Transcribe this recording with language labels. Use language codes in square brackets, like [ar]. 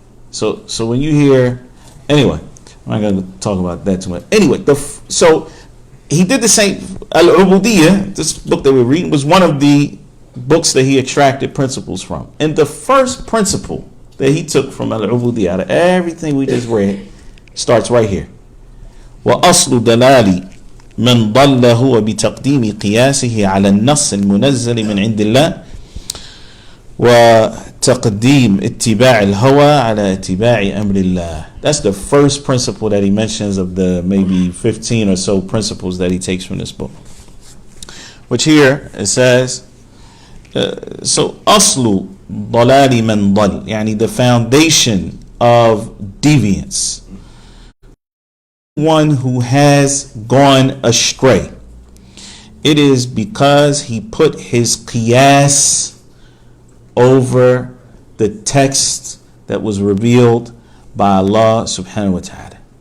[en] So when you hear, anyway, I'm not going to talk about that too much. Anyway, so he did the same. Ubudiyyah, this book that we're reading, was one of the books that he extracted principles from. And the first principle that he took from Ubudiyyah, out of everything we just read, starts right here. [ar] وأصل دلال من ضل هو بتقديم قياسه على النص المنزل من عند الله وتقديم اتباع الهوى على اتباع أمر الله. [en] That's the first principle that he mentions of the maybe 15 or so principles that he takes from this book. Which here it says, so [ar] أصل ضلال من ضل, يعني [en] the foundation of deviance, one who has gone astray, it is because he put his qiyas over the text that was revealed by Allah subhanahu wa ta'ala.